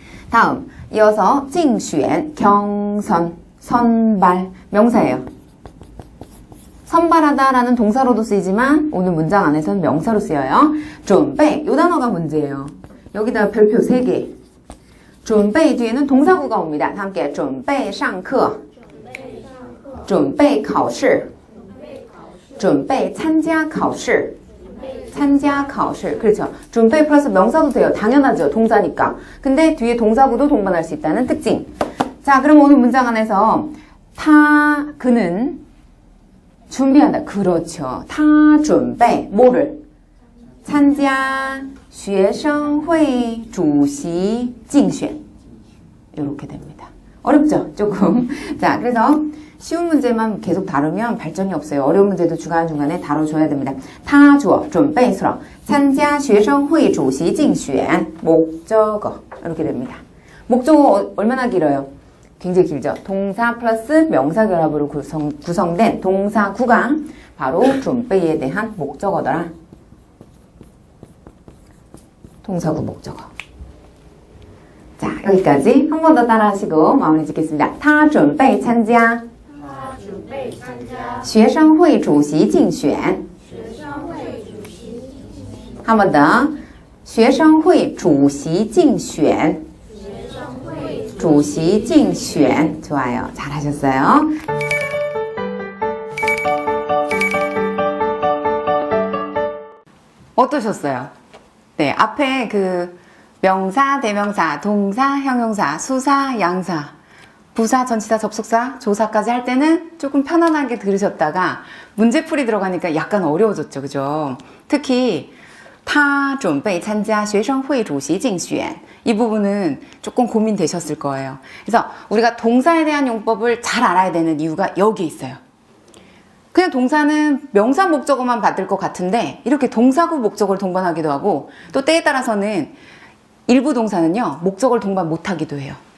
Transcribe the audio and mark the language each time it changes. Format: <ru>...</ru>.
<ko>다음, 이어서 竞选, 경선, 선발, 명사예요. 선발하다라는 동사로도 쓰이지만 오늘 문장 안에서는 명사로 쓰여요. 准备, 이 단어가 문제예요. 여기다가 별표 3개. 准备 뒤에는 동사구가 옵니다. 함께</ko> <zh>准备上课, 准备考试, 准备参加考试, 参加考试.</zh> <ko>그렇죠. 准备 플러스 명사도 돼요. 당연하죠. 동사니까. 근데 뒤에 동사구도 동반할 수 있다는 특징. 자, 그럼 오늘 문장 안에서 그는 준비한다. 그렇죠.</ko> <zh>他准备</zh> <ko>뭐를?</ko> <zh>参加学生会主席竞选.</zh> <ko>이렇게 됩니다. 어렵죠? 조금. 자, 그래서 쉬운 문제만 계속 다루면 발전이 없어요. 어려운 문제도 중간중간에 다뤄줘야 됩니다. 他주어, 准备수로</ko> <zh>参加学生会主席竞选.</zh> <ko>목적어. 이렇게 됩니다. 목적어 얼마나 길어요? 굉장히 길죠. 동사 플러스 명사 결합으로 구성된 동사구가 바로 准备에 대한 목적어더라. 동사구 목적어. 자, 여기까지 한 번 더 따라하시고 마무리 짓겠습니다.</ko> <zh>他准备参加学生会主席竞选.</zh> <ko>한 번 더.</ko> <zh>学生会主席竞选. 主席竞选.</zh> <ko>좋아요. 잘하셨어요. 어떠셨어요? 네, 앞에 그 명사, 대명사, 동사, 형용사, 수사, 양사, 부사, 전치사, 접속사, 조사까지 할 때는 조금 편안하게 들으셨다가 문제풀이 들어가니까 약간 어려워졌죠. 그죠? 특히</ko> <zh>他准备参加学生会主席竞选.</zh> <ko>이 부분은 조금 고민되셨을 거예요. 그래서 우리가 동사에 대한 용법을 잘 알아야 되는 이유가 여기에 있어요. 그냥 동사는 명사 목적어만 받을 것 같은데 이렇게 동사구 목적어를 동반하기도 하고 또 때에 따라서는 일부 동사는요 목적어를 동반 못하기도 해요.</ko>